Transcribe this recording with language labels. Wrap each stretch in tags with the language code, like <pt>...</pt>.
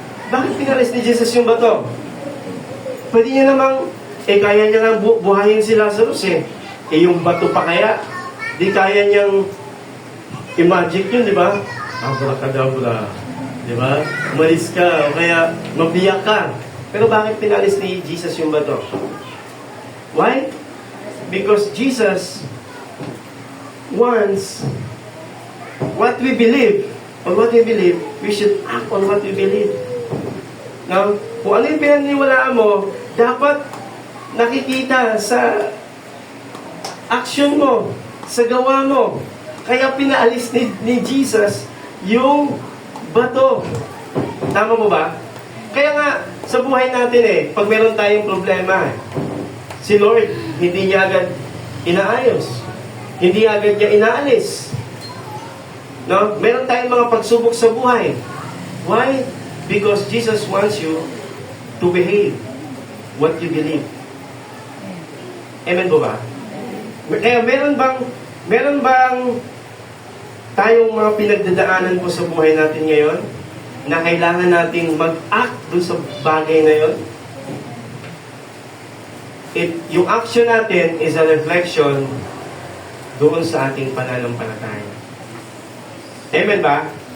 <tl>Bakit pinalis ni Jesus yung bato? Pwede niya namang, kaya niya nga buhayin si Lazarus yung bato pa kaya, di kaya niyang i-magic yun, di ba? Abracadabra. Di ba? Umalis ka, o kaya mabiyak ka. Pero bakit pinalis ni Jesus yung bato? Why?</tl> <en>Because Jesus wants what we believe. On what we believe, we should act on what we believe.</en> <tl>Now, kung ano yung pinaniniwalaan mo, dapat nakikita sa action mo, sa gawa mo. Kaya pinaalis ni Jesus yung bato. Tama mo ba? Kaya nga, sa buhay natin pag meron tayong problema, si Lord, hindi niya agad inaayos. Hindi agad niya inaalis. No? Meron tayong mga pagsubok sa buhay.</tl> <en>Why? Because Jesus wants you to behave what you believe.</en> <tl>Amen po ba? Kaya meron bang tayong mga pinagdadaanan po sa buhay natin ngayon na kailangan nating mag-act dun sa bagay na yun? Yung action natin</tl> <en>is a reflection</en> <tl>doon sa ating pananampalataya. Amen ba?</tl>